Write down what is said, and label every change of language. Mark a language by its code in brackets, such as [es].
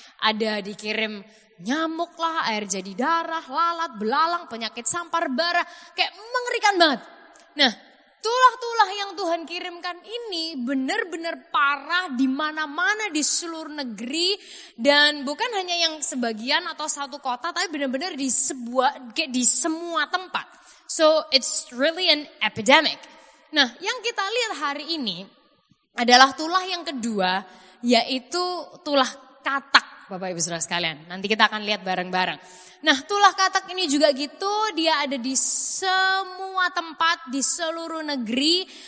[id] Ada dikirim nyamuk lah, air jadi darah, lalat, belalang, penyakit sampar bara. Kayak mengerikan banget. Nah, tulah-tulah yang Tuhan kirimkan ini benar-benar parah di mana-mana di seluruh negeri. Dan bukan hanya yang sebagian atau satu kota, tapi benar-benar di semua tempat. [en] So, it's really an epidemic. [id] Nah, yang kita lihat hari ini adalah tulah yang kedua, yaitu tulah katak. Bapak Ibu Saudara sekalian, nanti kita akan lihat bareng-bareng. Nah, tulah katak ini juga gitu, dia ada di semua tempat, di seluruh negeri.